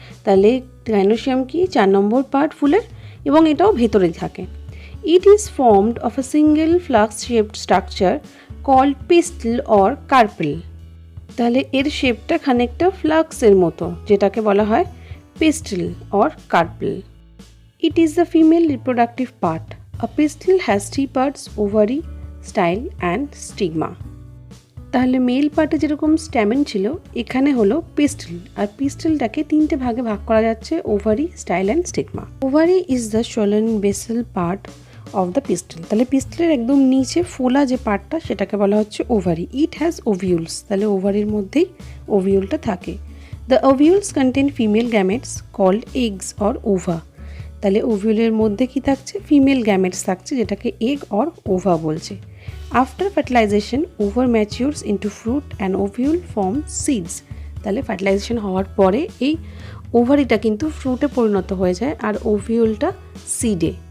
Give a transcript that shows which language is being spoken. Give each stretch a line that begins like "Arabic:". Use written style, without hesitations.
Bangla: তাহলে গাইনোসিয়াম কি 4 নম্বর পার্ট ফুলের, এবং এটাও ভেতরে থাকে।
English: It is formed of a single flask shaped structure called pistil or carpel.
Bangla: তাহলে এর শেপটা খানিকটা ফ্লাক্সের মতো, যেটাকে বলা হয় pistil or carpel.
English: It is the female reproductive part. A pistil has 3 parts: ovary, style and stigma.
Bangla: তাহলে মেল পার্টে যেরকম স্ট্যামেন ছিল, এখানে হলো পিস্টল, আর পিস্টলটাকে 3টে ভাগে ভাগ করা যাচ্ছে: ovary, style and stigma.
English: Ovary is the swollen basal part of the pistil.
Bangla: তাহলে পিস্টলের একদম নিচে ফোলা যে পার্টটা, সেটাকে বলা হচ্ছে ওভারি।
English: it has ovules,
Bangla: তাহলে ওভারির মধ্যেই ওভিউলটা থাকে।
English: The ovules contain female gametes called eggs or ova.
Bangla: তাহলে ওভিউলের মধ্যে কি থাকছে, ফিমেল গ্যামেটস থাকছে, যেটাকে এগ অর ওভা বলছে।
English: After fertilization ovary matures into fruit and ovule form seeds.
Bangla: তাহলে ফার্টিলাইজেশন হওয়ার পরে এই ওভারিটা কিন্তু ফ্রুটে পরিণত হয়ে যায় আর ওভিউলটা সিডে।